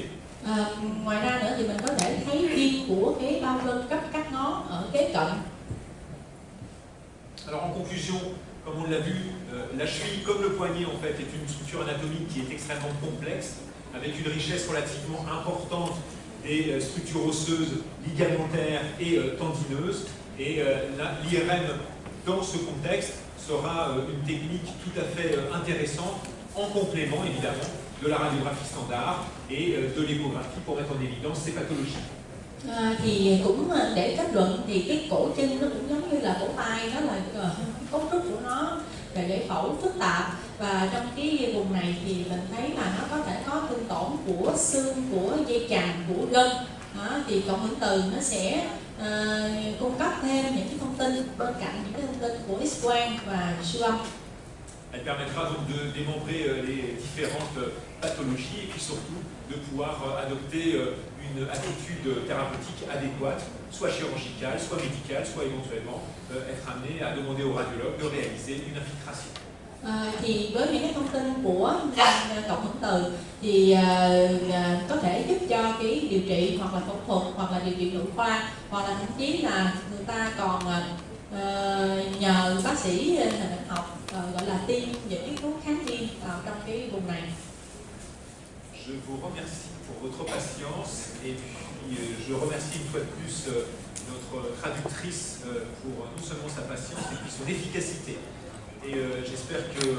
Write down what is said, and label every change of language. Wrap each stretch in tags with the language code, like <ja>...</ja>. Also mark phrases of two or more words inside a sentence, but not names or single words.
<vi>Ngoài ra nữa thì mình có thể thấy viêm của cái bao lưng cấp các ngón ở kế cận.</vi> <fr>Alors en conclusion, comme on l'a vu, la cheville, comme le poignet en fait, est une structure anatomique qui est extrêmement complexe, avec une richesse relativement importante des structures osseuses, ligamentaires et tendineuses. Et l'IRM, dans ce contexte, sera une technique tout à fait intéressante, en complément évidemment de la radiographie standard et de l'échographie pour mettre en évidence ces pathologies.</fr> <vi>Thì cũng để kết luận thì cái cổ chân nó cũng giống như là cổ tay, đó là cấu trúc của nó về giải phẫu phức tạp, và trong cái vùng này thì mình thấy là nó có thể có thương tổn của xương, của dây chằng, của gân. Thì cộng hưởng từ nó sẽ cung cấp thêm những cái thông tin bên cạnh những cái thông tin của X-quang và siêu âm.</vi> <fr>Elle permettra donc de démembrer les différentes pathologies et puis surtout de pouvoir adopter une attitude thérapeutique adéquate, soit chirurgicale, soit médicale, soit éventuellement être amené à demander au radiologue de réaliser une infiltration.</fr> <vi>Thì với những cái thông tin của cộng hưởng từ thì có thể giúp cho cái điều trị hoặc là phẫu thuật hoặc là điều trị nội khoa, hoặc là thậm chí là người ta còn nhờ bác sĩ hình ảnh học gọi là tiêm những cái thuốc kháng viêm vào trong cái vùng này.</vi> <fr>Je vous remercie pour votre patience et puis je remercie une fois de plus notre traductrice pour non seulement sa patience mais puis son efficacité. Et j'espère que</fr>